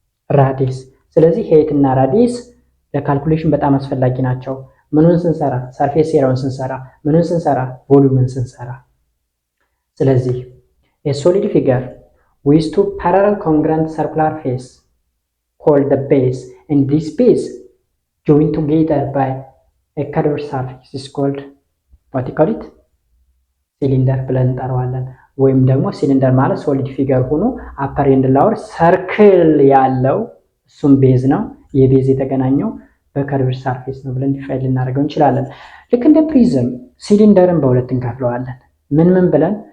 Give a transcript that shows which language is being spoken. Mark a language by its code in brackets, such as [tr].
[am] ራዲየስ። ስለዚህ ሄይት እና ራዲየስ ለካልኩሌሽን በጣም አስፈላጊ ናቸው። ምኑን ስንሰራ? ሰርፌስ ኤሪያውን ስንሰራ። ምኑን ስንሰራ? ቮሉምን ስንሰራ። [en] ስለዚህ a solid figure with two parallel congruent circular face called the base, and this base joined together by a curved surface is called what you call it? [am] ሲሊንደር ብለን እንጠራዋለን። ወይም ደግሞ ሲሊንደር ማለት ሶሊድ ፊገር ሆኖ አፐር ኤንድ ላወር ሰርክል ያለው እሱም ቤዝ ነው። የቤዝ የተገናኘው በከርቭድ ሰርፌስ ነው ብለን ዲፋይን ልናደርገው እንችላለን። ልክ እንደ ፕሪዝም ሲሊንደርን በሁለት እንከፍለዋለን። ምን ብለን?